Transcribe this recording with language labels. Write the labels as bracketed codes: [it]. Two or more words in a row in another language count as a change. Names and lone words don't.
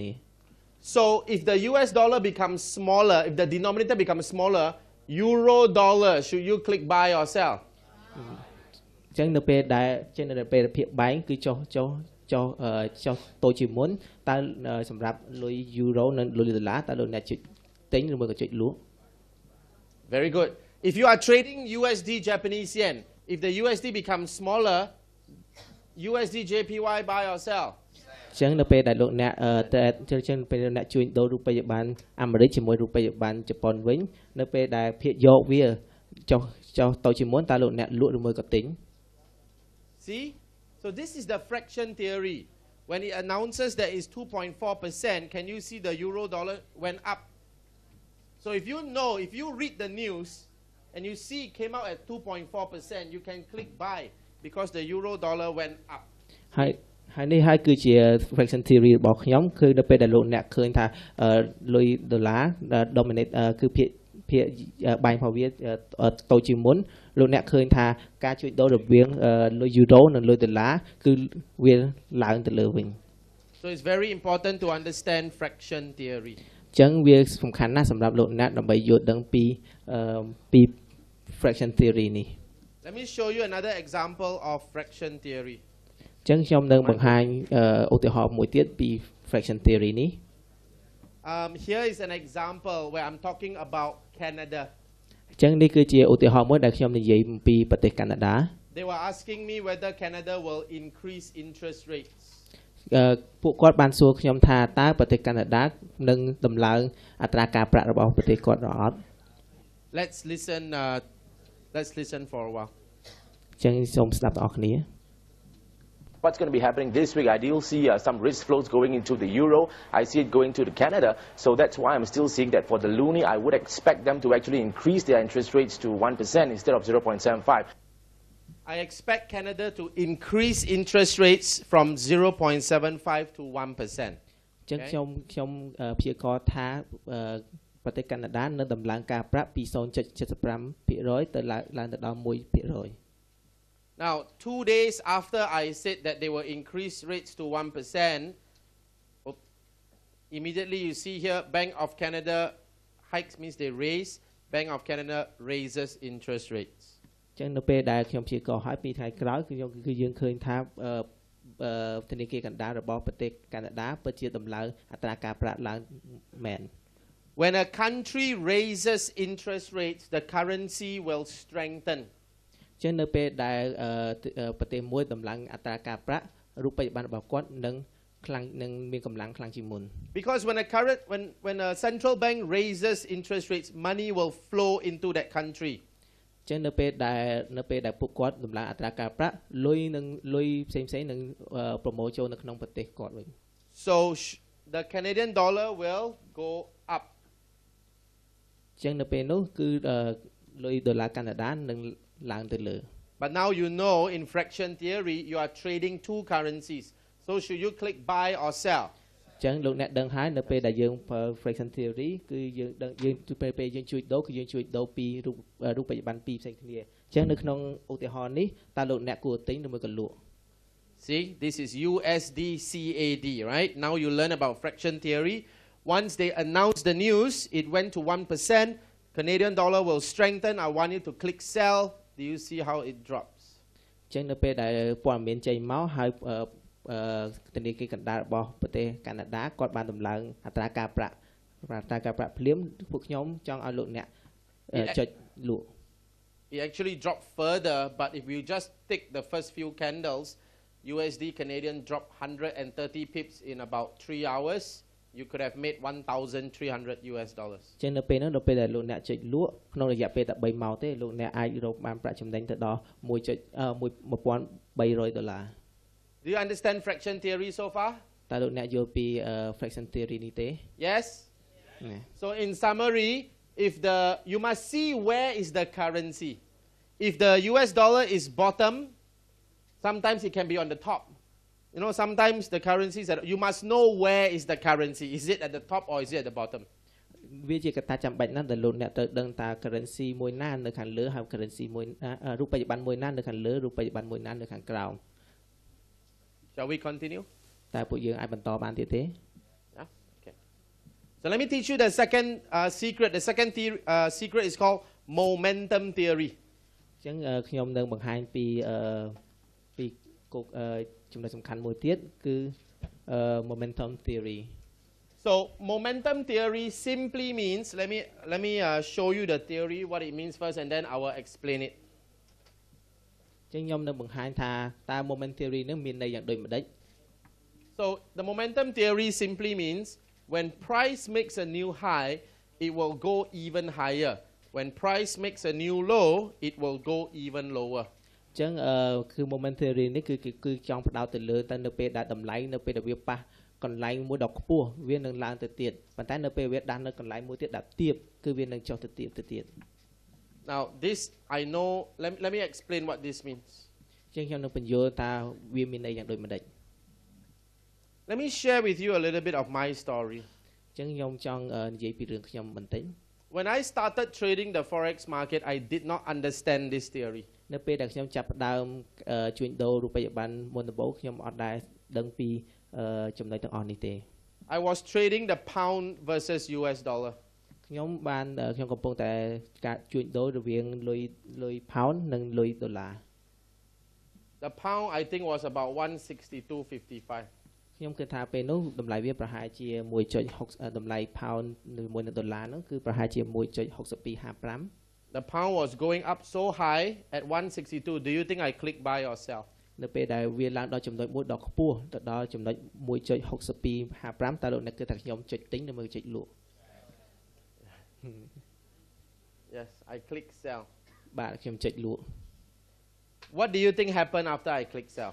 [en] So if the US dollar becomes smaller, if the denominator becomes smaller, euro dollar, should you click buy or sell? [km] ចឹងនៅពេលដែលភាពបែងគឺចុះតូចជាងមុនតើសម្រាប់លុយ euro និងលុយដុល្លារតើលោកអ្នកចុចទិញឬមួយក៏ចុចលក់ [en] Very good. If you are trading USD Japanese yen, if the USD becomes smaller, USD JPY buy or sell? [km] ចឹងនៅពេលដែលលោកអ្នកចឹងពេលអ្នកជួញដូររូបិយប័ណ្ណអាមេរិកជាមួយរូបិយប័ណ្ណជប៉ុនវិញនៅពេលដែលភាគយកវាចុះតូចជាងមុនតើលោកអ្នកលក់ឬមួយក៏ទិញ [en] See? So this is the fraction theory. When it announces that it's 2.4%, can you see the euro dollar went up? So if you read the news and you see it came out at 2.4%, you can click buy because the euro dollar went up. [km] ហើយនេះហើយគឺជា [en] fraction theory [km] របស់ខ្ញុំគឺនៅពេលដែលលោកអ្នកឃើញថាលុយដុល្លារ dominate គឺភាគបែងរបស់វាតូចជាងមុនលោកអ្នកឃើញថាការជួញដូររវាងលុយ euro និងលុយដុល្លារគឺវាឡើងទៅលើវិញ [en] So it's very important to understand fraction theory. [km] ចឹងវាសំខាន់ណាស់សម្រាប់លោកអ្នកដើម្បីយល់ដឹងពី [en] fraction theory [km] នេះ [en] Let me show you another example of fraction theory. [km] ចឹងខ្ញុំនឹងបង្ហាញឧទាហរណ៍មួយទៀតពី [en] fraction theory [km] នេះ [en] Here is an example where I'm talking about Canada. [km] ចឹងនេះគឺជាឧទាហរណ៍មួយដែលខ្ញុំនិយាយអំពីប្រទេសកាណាដា [en] They were asking me whether Canada will increase interest rates. [km] ពួកគាត់បានសួរខ្ញុំថាតើប្រទេសកាណាដានឹងដំឡើងអត្រាការប្រាក់របស់ប្រទេសគាត់ឬអត់ [en] Let's listen for a while. [km] ចឹងសូមស្ដាប់ទាំងអស់គ្នា [en] What's going to be happening this week? I do see some risk flows going into the euro. I see it going to the Canada. So that's why I'm still seeing that for the loonie, I would expect them to actually increase their interest rates to 1% instead of 0.75. I expect Canada to increase interest rates from 0.75 to 1%. [km] ចឹងខ្ញុំព្យាករណ៍ថាប្រទេសកាណាដានឹងដំឡើងការប្រាក់ពី 0.75% ទៅឡើងទៅដល់ 1%. [en] Now, 2 days after I said that they will increase rates to 1%, immediately you see here, Bank of Canada hikes means they raise. Bank of Canada raises interest rates. [km] ចឹងនៅពេលដែលខ្ញុំព្យាករណ៍ឲ្យពីថ្ងៃក្រោយគឺយើងឃើញថាធនាគារកណ្ដាលរបស់ប្រទេសកាណាដាពិតជាដំឡើងអត្រាការប្រាក់ឡើងមែន [en] When a country raises interest rates, the currency will strengthen. [km] ចឹងនៅពេលដែលប្រទេសមួយដំឡើងអត្រាការប្រាក់រូបិយប័ណ្ណរបស់គាត់នឹងមានកម្លាំងខ្លាំងជាងមុន [en] Because when a central bank raises interest rates, money will flow into that country. [km] ចឹងនៅពេលដែលពួកគាត់ដំឡើងអត្រាការប្រាក់លុយផ្សេងៗនឹងប្រមូលចូលនៅក្នុងប្រទេសគាត់វិញ [en] So the Canadian dollar will go up. [km] ចឹងនៅពេលនោះគឺលុយដុល្លារកាណាដានឹងឡើងទៅលើ [en] But now you know in fraction theory you are trading two currencies. So should you click buy or sell? [km] ចឹងលោកអ្នកដឹងហើយនៅពេលដែលយើងប្រើ [en] fraction theory [km] គឺយើងដឹងយើងពេលយើងជួយដូរគឺយើងជួយដូរពីរូបបច្ចុប្បន្នពីរផ្សេងគ្នាចឹងនៅក្នុងឧទាហរណ៍នេះតើលោកអ្នកគួរទិញឬមួយក៏លក់ [en] See, this is USD CAD, right? Now you learn about fraction theory. Once they announce the news, it went to 1%. Canadian dollar will strengthen. I want you to click sell. Do you see how it drops? [km] ចឹងនៅពេលដែលព័ត៌មានចេញមកហើយធនាគារកណ្ដាលរបស់ប្រទេសកាណាដាគាត់បានដំឡើងអត្រាការប្រាក់ភ្លាមពួកខ្ញុំចង់ឲ្យលោកអ្នកចុចលក់ [en] It actually dropped further, but if you just take the first few candles, USD Canadian dropped 130 pips in about 3 hours. You could have made $1,300 US. [km] ចឹងនៅពេលនោះនៅពេលដែលលោកអ្នកចុចលក់ក្នុងរយៈពេលតែ3ម៉ោងទេលោកអ្នកអាចរកបានប្រាក់ចំណេញទៅដល់$1,300 [en] Do you understand fraction theory so far? [km] តើលោកអ្នកយល់ពី [en] fraction theory [km] នេះទេ [en] Yes? So in summary, you must see where is the currency. If the US dollar is bottom, sometimes it can be on the top. You know, sometimes the currencies, you must know where is the currency. Is it at the top or is it at the bottom? [km] វាជាកត្តាចាំបាច់ណាស់ដែលលោកអ្នកត្រូវដឹងតើ currency មួយណានៅខាងលើហើយ currency មួយរូបបច្ចុប្បន្នមួយណានៅខាងលើរូបបច្ចុប្បន្នមួយណានៅខាងក្រោម [en] Shall we continue? [km] តើពួកយើងអាចបន្តបានទៀតទេ [en] Okay. So let me teach you the second secret. The second secret is called momentum theory. [km] អញ្ចឹងខ្ញុំនឹងបង្ហាញពីចំណុចសំខាន់មួយទៀតគឺ [en] momentum theory. So momentum theory simply means, let me show you the theory, what it means first, and then I will explain it. [km] ចឹងខ្ញុំនឹងបង្ហាញថាតើ [en] momentum theory [km] នឹងមានន័យយ៉ាងដូចម្ដេច [en] So the momentum theory simply means when price makes a new high, it will go even higher. When price makes a new low, it will go even lower. [km] ចឹងគឺ [en] momentum theory [km] នេះគឺចង់ផ្ដោតទៅលើតែនៅពេលដែលតម្លៃនៅពេលដែលវាប៉ះកន្លែងមួយដ៏ខ្ពស់វានឹងឡើងទៅទៀតប៉ុន្តែនៅពេលវាដាស់នៅកន្លែងមួយទៀតដែលទាបគឺវានឹងចុះទៅទៀត [en] Now this I know, let me explain what this means. [km] ចឹងខ្ញុំនឹងបញ្យល់តើវាមានន័យយ៉ាងដូចម្ដេច [en] Let me share with you a little bit of my story. [km] ចឹងខ្ញុំចង់និយាយពីរឿងខ្ញុំបន្តិច [en] When I started trading the Forex market, I did not understand this theory. [km] នៅពេលដែលខ្ញុំចាប់ផ្ដើមជួញដូររូបិយប័ណ្ណមុនដំបូងខ្ញុំអត់ដែលដឹងពីចំណុចទាំងអស់នេះទេ [en] I was trading the pound versus US dollar. [km] ខ្ញុំកំពុងតែការជួញដូររវាងលុយ pound និងលុយដុល្លារ [en] The pound I think was about 162.55. [km] ខ្ញុំគិតថាពេលនោះតម្លៃវាប្រហែលជា 1.6 តម្លៃ pound ជាមួយនឹងដុល្លារនោះគឺប្រហែលជា 1.6255 [en] The pound was going up so high at 162. Do you think I click buy or sell? [km] នៅពេលដែលវាឡើងដល់ចំណុចមួយដ៏ខ្ពស់ទៅដល់ចំណុច 1.6255 តើលោកអ្នកគិតថាខ្ញុំចុចទិញឬមួយចុចលក់ [en] Yes, I click sell. [km] បាទខ្ញុំចុចលក់ [en] What do you think happened after I click sell?